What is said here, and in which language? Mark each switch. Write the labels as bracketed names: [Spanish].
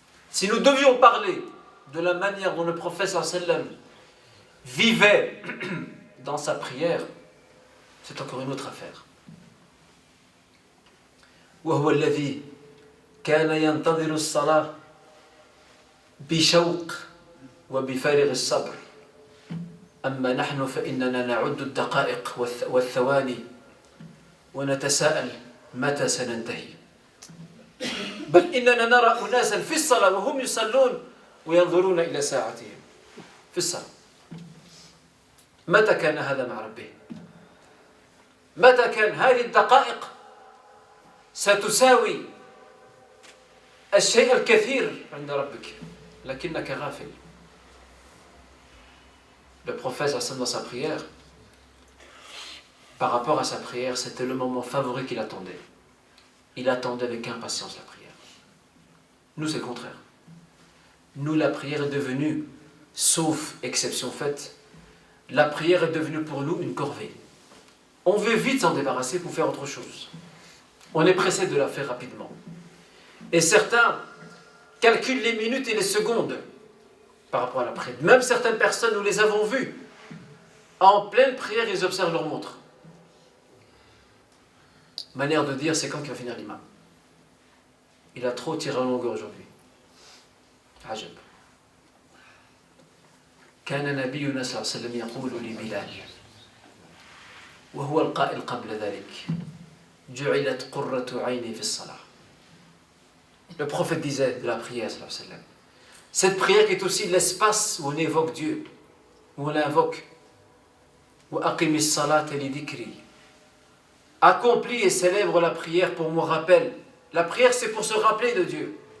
[French] Si nous devions parler de la manière dont le prophète [Arabic] sallallahu alayhi wa sallam [French] vivait dans sa prière, c'est encore une autre affaire. [Arabic] وهو الذي كان ينتظر الصلاة بشوق وبفارغ الصبر. أما نحن فإننا نعد الدقائق والثواني ونتساءل متى سننتهي. بل إننا نرى أناسا في الصلاة وهم يصلون وينظرون إلى ساعتهم في الصلاة. متى كان هذا مع ربه؟ متى كان هذه الدقائق ستساوي الشيء الكثير عند ربك لكنك غافل. [French] Le prophète dans sa prière, par rapport à sa prière, c'était le moment favori qu'il attendait. Il attendait avec impatience la prière. Nous, c'est le contraire. Nous, la prière est devenue, sauf exception faite, la prière est devenue pour nous une corvée. On veut vite s'en débarrasser pour faire autre chose. On est pressé de la faire rapidement. Et certains calculent les minutes et les secondes par rapport à la prière. Même certaines personnes, nous les avons vues, en pleine prière, ils observent leur montre. Manière de dire, c'est quand qu'il va finir l'imam. Il a trop tiré en longueur aujourd'hui. [Arabic] عجب. كان نبينا صلى الله عليه وسلم يقول لبلال وهو القائل قبل ذلك جعلت قرة عيني في الصلاة. [French] Le prophète disait de la prière [Arabic] صلى الله عليه وسلم. [French] Cette prière qui est aussi l'espace où on évoque Dieu, où on l'invoque. [Arabic] وأقم الصلاة لذكري. [French] Accomplis et célèbre la prière pour mon rappel. La prière, c'est pour se rappeler de Dieu.